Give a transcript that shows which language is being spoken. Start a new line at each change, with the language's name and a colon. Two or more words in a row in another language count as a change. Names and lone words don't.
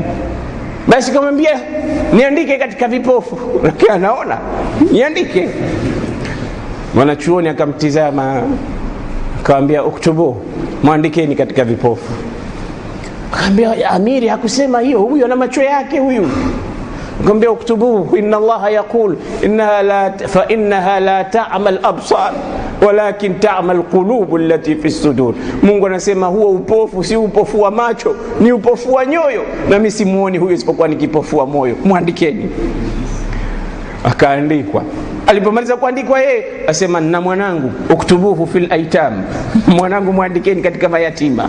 Swahili: Basi kamwambia niandike katika vipofu. Lakini anaona, niandike. Mwanachuoni akamtizama, akamwambia uktubu, muandikeni katika vipofu. Akamwambia amiri hakusema hiyo, huyo ana macho yake huyu.
Arabic: Akamwambia اكتب إن الله يقول إنها لا تعمى الأبصار ولكن تعمى القلوب التي في الصدور.
Swahili: Mungu anasema huo upofu si upofu wa macho, ni upofu wa nyoyo, na mimi simuoni huyo isipokuwa ni kipofu wa moyo. Muandikeni. Akaandikwa. Alipomaliza kuandikwa yeye asema na mwanangu
Arabic: اكتبوه في الأيتام,
Swahili: mwanangu muandikeni katika mayatima.